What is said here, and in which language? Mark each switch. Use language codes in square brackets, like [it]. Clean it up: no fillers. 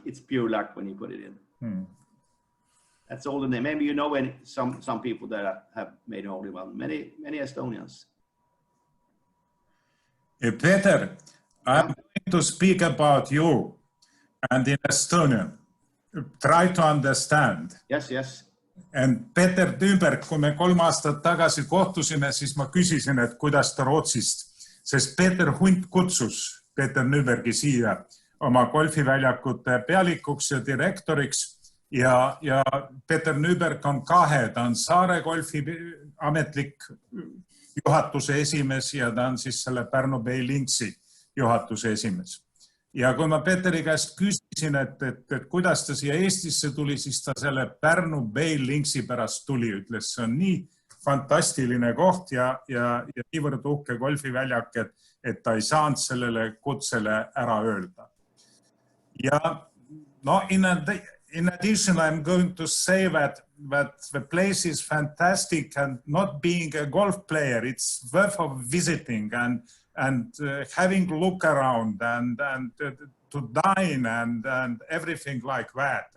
[en] It's pure luck when you put it in. That's all the name. Maybe you know some people that have made a hole in one. Many Estonians. Peter, I'm going to speak about you and in Estonian. Try to understand. Yes. [et] And Peter Nyberg, kui me 3 aastat tagasi kohtusime, siis ma küsisin, et kuidas ta Rootsist, sest Peter Hunt kutsus Peter Nybergi siia oma golfiväljakute pealikuks ja direktoriks. Ja Peter Nyberg on 2, ta on Saare golfi ametlik juhatuse esimees ja ta on siis selle Pärnu Bay Linksi juhatuse esimees. Ja kui ma Peteri käest küsisin, et kuidas ta siia Eestisse tuli, siis ta selle Pärnu Bay Linksi pärast tuli, ütles, see on nii fantastiline koht ja niivõrd uhke golfiväljak, et ta ei saanud sellele kutsele ära öelda. [en] Ja no, in addition, I'm going to say that the place is fantastic, and not being a golf player, it's worth of visiting and having a look around and to dine and everything like that.